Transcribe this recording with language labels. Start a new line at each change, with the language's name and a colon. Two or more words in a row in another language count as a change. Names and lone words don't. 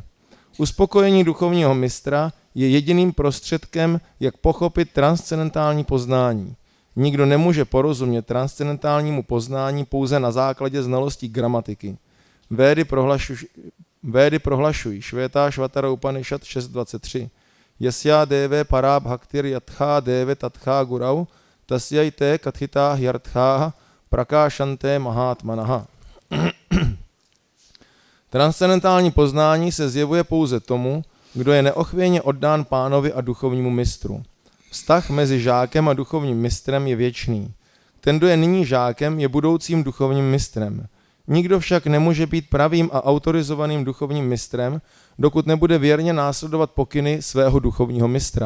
Czech: Uspokojení duchovního mistra je jediným prostředkem, jak pochopit transcendentální poznání. Nikdo nemůže porozumět transcendentálnímu poznání pouze na základě znalostí gramatiky. Védy prohlašují Švétášvatara Upanishad 6.23.
Sanskrit: यस्य देवे परा भक्तिर् यथा देवे तथा गुरौ तस्यैते कथिता ह्यर्थाः प्रकाशन्ते महात्मनः.
Czech: Transcendentální poznání se zjevuje pouze tomu, kdo je neochvějně oddán Pánovi a duchovnímu mistru. Vztah mezi žákem a duchovním mistrem je věčný. Ten, kdo je nyní žákem, je budoucím duchovním mistrem. Nikdo však nemůže být pravým a autorizovaným duchovním mistrem, dokud nebude věrně následovat pokyny svého duchovního mistra.